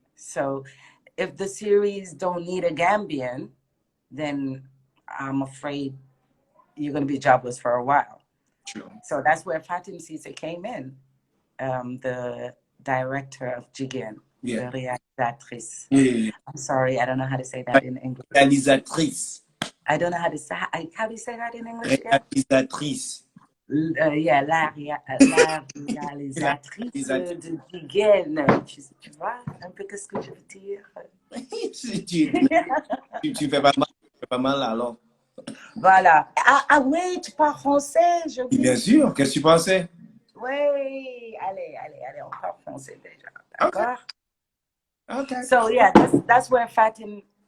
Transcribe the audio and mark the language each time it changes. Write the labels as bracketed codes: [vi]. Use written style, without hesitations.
[en] So if the series don't need a Gambian, then I'm afraid you're going to be jobless for a while. True. So that's where Fatim Cisse came in, the director of Jigien, the réalisatrice. Yeah. I'm sorry, I don't know how to say that in English. [fr] Réalisatrice. [en] I don't know how to say, how do you say that in English again? [fr] Réalisatrice. Yeah, la réalisatrice de Jigien. Tu vois un peu ce que je veux dire? Tu fais pas mal alors. Voilà. Ah oui, tu parles français, je dis. Bien sûr, qu'est-ce que tu pensais? Oui, allez, on parle français déjà. D'accord? [en] Okay. So yeah, that's where Fatim.